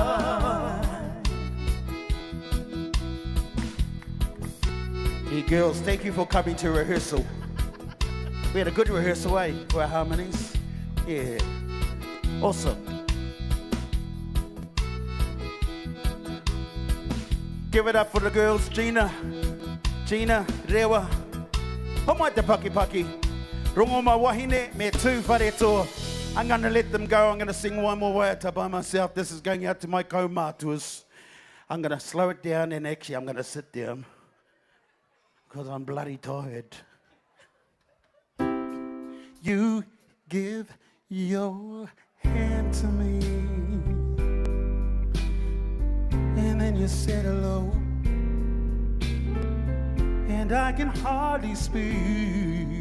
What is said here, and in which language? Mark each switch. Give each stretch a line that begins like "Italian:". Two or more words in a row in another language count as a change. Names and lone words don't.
English: Hey girls, thank you for coming to rehearsal. We had a good rehearsal, eh? For our harmonies. Yeah. Awesome. Give it up for the girls, Gina, Rewa.
Māori: Homai te paki. Rongoma wahine me tu whareto.
English: I'm going to let them go. I'm going to sing one more waiata by myself. This is going out to my kaumātuas. I'm going to slow it down and actually I'm going to sit down because I'm bloody tired. You give your hand to me and then you said hello and I can hardly speak.